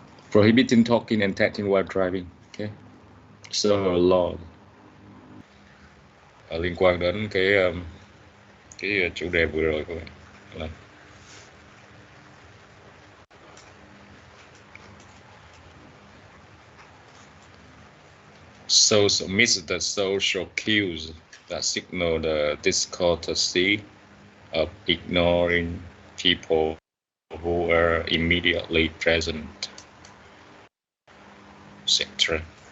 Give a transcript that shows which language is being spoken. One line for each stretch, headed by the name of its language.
English: Prohibiting talking and texting while driving. Okay. So a law.
Vietnamese: Liên quan đến cái chủ đề vừa rồi các bạn.
English: Là miss the social cues that signal the discourtesy of ignoring people who are immediately present, etc.